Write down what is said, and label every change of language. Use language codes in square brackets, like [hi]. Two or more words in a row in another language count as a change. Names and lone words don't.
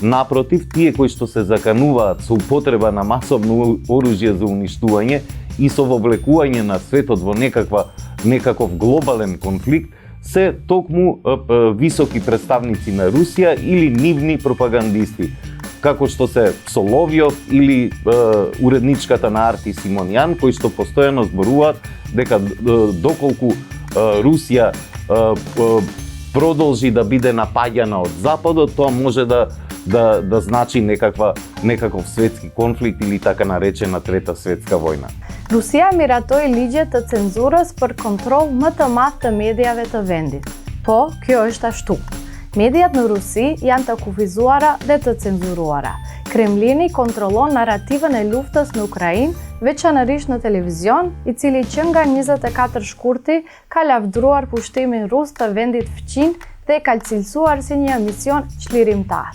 [mk] Напротив, тие кои што се закануваат со употреба на масовно оружје за уништување и со вовлекување на светот во некаков глобален конфликт, се токму високи представници на Русија или нивни пропагандисти, како што се Соловјов или уредничката на Арти Симонјан, кои што постојано зборуваат дека доколку Русија продолжи да биде напаѓана од Западот, тоа може да значи некаков светски конфликт или така наречена Трета светска војна. [sq] Rusia miratoi ligje të cenzurës për kontroll më të madh të medjave të vendit. Po, kjo është ashtu. Mediat në Rusi janë të kufizuara dhe të cenzuruara. Kremlini kontrollon narrativën e luftës në Ukrainë, veçanërisht në televizion, i cili që nga 24 shkurti ka lavdruar pushtimin rus të vendit fqin dhe ka cilësuar si një mision çlirimtar.